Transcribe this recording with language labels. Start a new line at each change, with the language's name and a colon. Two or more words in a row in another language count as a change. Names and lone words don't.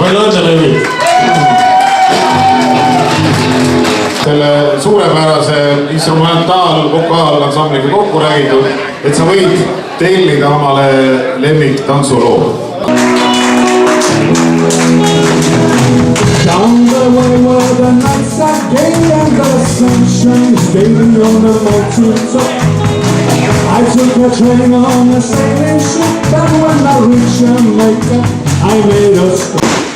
Estonian: Palju õnne, Lembit! Selle suurepärase instrumentaalvokaalansambliga kokku räägitud, et sa võid tellida omale Lembit tantsuloo.
English: Down the way where the nights are gay and the sunshine is bathing on the mountaintop. I took a train on a sailing ship, and when I reached Jamaica, I made a stop.